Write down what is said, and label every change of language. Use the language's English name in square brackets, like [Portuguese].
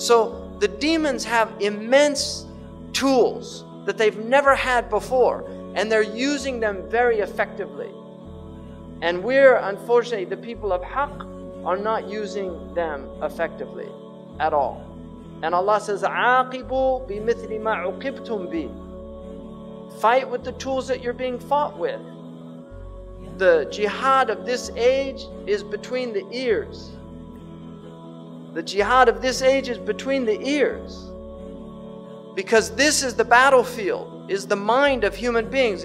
[English] So the demons have immense tools that they've never had before. And they're using them very effectively. And we're, unfortunately, the people of Haqq are not using them effectively at all. And Allah says, [Arabic] عَاقِبُوا بِمِثْلِ مَا عُقِبْتُمْ بِهِ. [English] Fight with the tools that you're being fought with. The jihad of this age is between the ears. The jihad of this age is between the ears. Because this is the battlefield, is the mind of human beings.